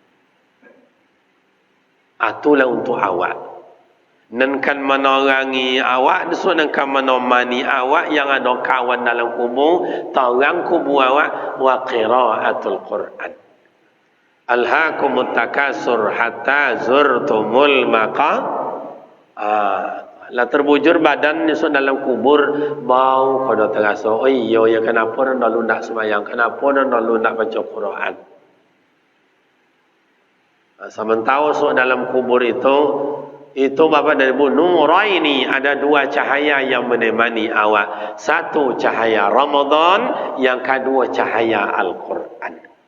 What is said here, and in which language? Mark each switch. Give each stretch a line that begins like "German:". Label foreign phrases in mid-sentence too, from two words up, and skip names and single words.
Malay: Itulah untuk awak. Dan kan menerangi awak, dan kan menemani awak yang ada kawan dalam kubur, terang kubur awak,
Arabic: وقراءة القرآن. ألهاكم التكاثر حتى زرتم
Malay: lah terbujur badan nisuk dalam kubur, bau kada terasa. Oh iya ya, kenapa dah lalu nak sembahyang, kenapa dah lalu nak baca Quran. Sementara so dalam kubur itu Bapak dari Ibu Nuraini, ada 2 cahaya yang menemani awak. Satu cahaya Ramadan, yang kedua cahaya Al-Quran.